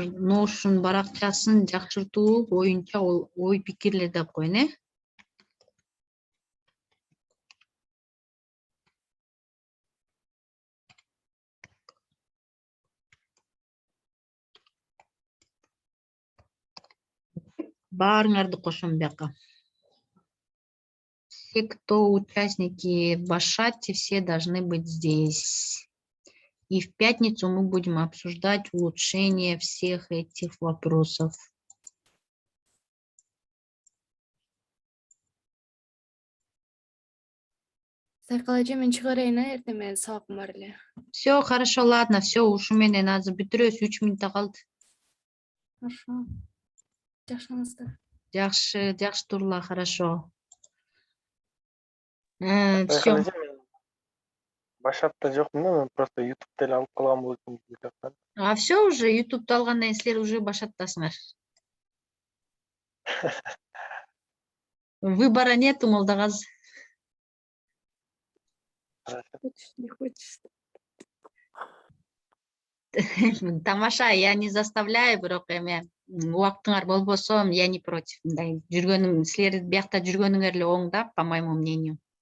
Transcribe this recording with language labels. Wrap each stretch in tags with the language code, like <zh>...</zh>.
<ky>Notion баракчасын жакшыртуу боюнча ой пикирлер деп коеюн, Баарыңарды кошом бияка.</ky> <ru>Все, кто участники в Башатте, все должны быть здесь. И в пятницу мы будем обсуждать улучшение всех этих вопросов.</ru> <ky>Сайкал эже, мен чыгарайын, эртең сабакым бар эле.</ky> <ru>Все, хорошо, ладно, все,</ru> <ky>ушу менен азыр бүтүрөбүз, 3 минутта калды.</ky> <ru>Хорошо.</ru> <ky>Жакшыңыздар. Жакшы турла, хорошо.</ky> <ru>Все.</ru> <ky>Байкал эже мен баштап жокмун да, мен просто ютуб деле алып калган болчу деп жатам. А все уже ютубту алгандан кийин силер уже башаттасыңар.</ky> <ru>Выбора нету, Молдогаз. Хочешь, не хочешь. Тамаша, я не заставляю,</ru> <ky>бирок эме убактыңар болбосо</ky> <ru>я не против.</ru> <ky>Мындай жүргөнүң, силер биякта жүргөнүңөр эле оң да,</ky> <ru>по моему мнению.</ru>